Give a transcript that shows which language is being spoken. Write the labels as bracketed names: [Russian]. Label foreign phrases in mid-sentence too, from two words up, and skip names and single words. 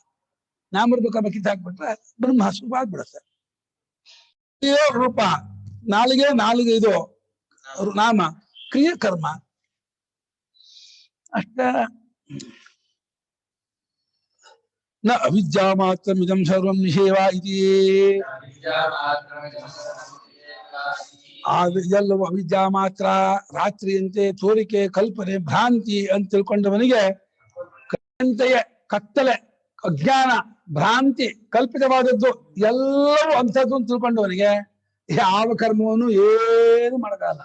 [Kannada] ನಾಮರೂಪ ಕರ್ಮ ಕಿತ್ತು ಹಾಕ್ಬಿಟ್ರೆ ಬ್ರಹ್ಮ ಸ್ವರೂಪ ಆಗ್ಬಿಡುತ್ತೆ. ರೂಪ ನಾಲ್ಗೆ ಇದು ನಾಮ ಕ್ರಿಯೆ ಕರ್ಮ ಅಷ್ಟ. [Sanskrit] ನ ಅವಿದ್ಯಾ ಮಾತ್ರ ಇದಂ ಸರ್ವಂ ನಿಷೇವ ಇತಿ. [Kannada] ಎಲ್ಲವೂ ಅವಿದ್ಯಾ ಮಾತ್ರ, ರಾತ್ರಿಯಂತೆ, ತೋರಿಕೆ, ಕಲ್ಪನೆ, ಭ್ರಾಂತಿ ಅಂತ ತಿಳ್ಕೊಂಡವನಿಗೆ ಕತ್ತಲೆ, ಅಜ್ಞಾನ, ಭ್ರಾಂತಿ, ಕಲ್ಪಿತವಾದದ್ದು ಎಲ್ಲವೂ ಅಂಥದ್ದು ಅಂತ ತಿಳ್ಕೊಂಡವನಿಗೆ ಯಾವ ಕರ್ಮವನ್ನು ಏನು ಮಾಡಕ್ಕಾಗಲ್ಲ.